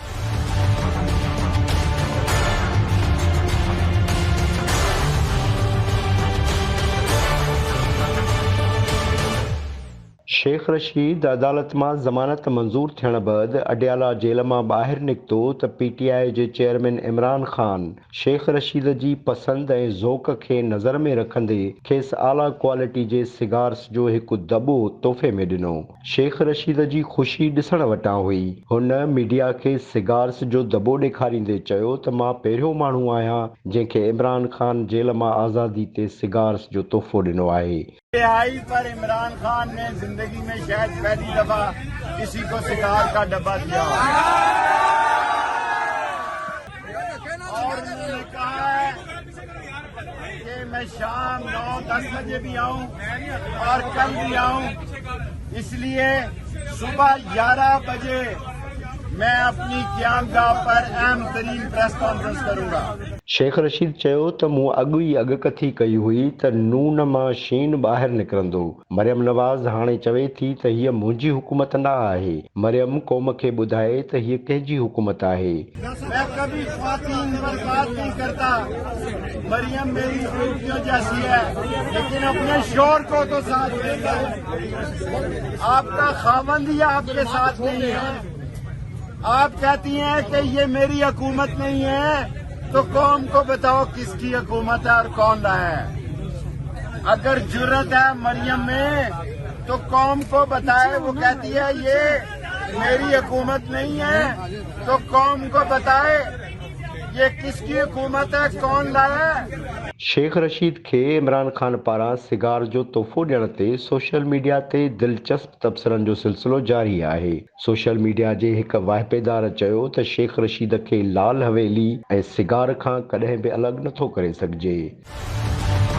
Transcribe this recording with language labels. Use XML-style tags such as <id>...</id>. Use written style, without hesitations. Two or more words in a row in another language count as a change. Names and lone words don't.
<sd>शेख रशीद अदालत मां ज़मानत मंज़ूर थियण बैदि अडियाला जेल मां ॿाहिरि निकितो त PTI जे चेयरमैन इमरान ख़ान शेख रशीद जी पसंदि ऐं ज़ौक़ खे नज़र में रखंदे खेसि आला क्वालिटी जे सिगार्स जो हिकु दॿो तोहफ़े में ॾिनो। शेख रशीद जी ख़ुशी ॾिसण वटां हुई। हुन मीडिया खे सिगार्स जो दॿो ॾेखारींदे चयो त मां पहिरियों माण्हू आहियां जंहिंखे इमरान ख़ान जेल मां आज़ादी ते सिगार्स जो तोहफ़ो ॾिनो आहे।</sd> <ur>رہائی پر عمران خان نے زندگی میں شاید پہلی دفعہ کسی کو سگار کا ڈبہ دیا اور انہوں نے کہا ہے کہ میں شام 9-10 بجے بھی آؤں اور کل بھی آؤں، اس لیے صبح 11 بجے میں اپنی قیام گاہ پر اہم ترین</ur> <en>press conference</en> <ur>करूंगा।</ur> <sd>शेख रशीद चयो त मूं अॻु ई अॻकथी कई हुई त नून मां शीन ॿाहिरि निकिरंदो। मरियम नवाज़ हाणे चवे थी त हीअ मुंहिंजी हुकूमत न आहे। मरियम क़ौम खे ॿुधाए त हीअ कंहिंजी हुकूमत आहे।</sd> <ur>میں کبھی خواتین پر بات نہیں کرتا، مریم میری بیٹیوں جیسی ہے، لیکن اپنے شور کو تو ساتھ دے گا. آپ کا خاوند ہی آپ کے ساتھ نہیں ہے. آپ کہتی ہیں کہ یہ میری حکومت نہیں ہے، تو قوم کو بتاؤ کس کی حکومت ہے اور کون رہا ہے. اگر جرأت ہے مریم میں تو قوم کو بتائے. وہ کہتی ہے یہ میری حکومت نہیں ہے، تو قوم کو بتائے یہ کس کی حکومت ہے، کون رہا ہے.</ur> <sd>शेख रशीद खे इमरान ख़ान पारां सिगार जो तोहफ़ो ॾियण ते</sd> <en>social media</en> <sd>ते दिलचस्प तबसरनि जो सिलसिलो जारी आहे।</sd> <en>social media</en> <sd>जे हिक वाहिपेदार चयो त शेख रशीद खे लाल हवेली ऐं सिगार खां कॾहिं बि अलॻि नथो करे सघिजे।</sd>